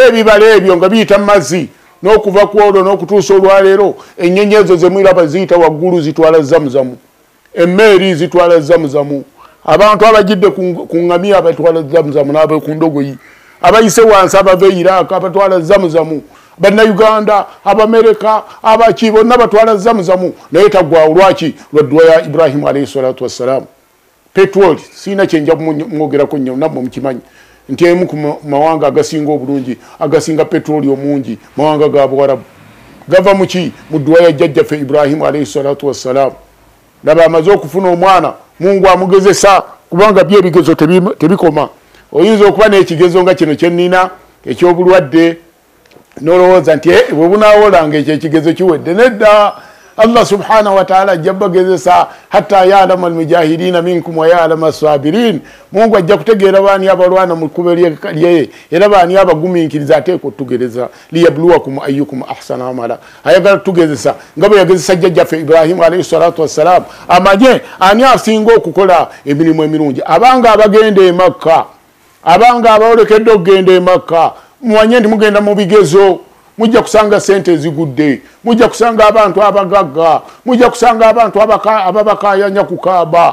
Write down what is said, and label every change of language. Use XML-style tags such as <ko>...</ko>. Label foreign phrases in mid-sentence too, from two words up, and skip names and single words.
<lg>ebibala ebyo nga biyita mu mazzi n'okuva ku olwo n'okutuusa olwaleero ennyonyi ezo ze mwiraba ziyita waggulu zitwala zamuzamu emmeeri zitwala zamuzamu abantu abajidde ku ŋŋamiya batwala zamuzamu n'abe ku ndogoyi abayise wansi abava Iraq abatwala zamuzamu Bannayuganda, Abamerika, abaki bonna batwala Zamzamu naye tagwawo lwaki lwa dduwa ya Ibrahim</lg> <ar>عليه الصلاة والسلام.</ar> <lg>Petrol sina kyenja kumwogerako nnyo namwe mukimanyi nti emu ku mawanga agasinga obulungi agasinga petroli omungi mawanga ga Buwarabu gava muki mu dduwa ya jjajjaffe Ibrahim</lg> <ar>عليه الصلاة والسلام.</ar> <lg>Laba amaze okufuna omwana Mungu amugezesa kubanga byebigezo tebikoma. Oyinza okuba n'ekigezo nga kino kyennina eky'obulwadde n'olowooza nti bwe bunaawolanga ekyo ekigezo kiwedde.</lg> <ar>Nedda الله سبحانه وتعالى jabagezesa حتى يعلم المجاهدين منكم ويعلم الصابرين.</ar> <lg>Mungu ajja kutegeera baani abalwana mu kkubo lye era baani abagumiikiriza ateekwa okutugereza</lg> <ar>ليبلوكم أيكم أحسن عملا.</ar> <lg>Ayagala tugezesa nga bwe yagezesa jjajjaffe Ibrahim</lg> <ar>عليه الصلاة والسلام</ar> <lg>amanye ani asinga okukola emirimu emirungi. Abanga abagenda e Makka, abanga abaolekedde okugenda e Makka, mwanye nti mugenda mu bigezo, mujja kusanga sente ezigudde, mujja kusanga abantu abagagga, mujja kusanga abantu ababakayanya ku Kaaba.</lg>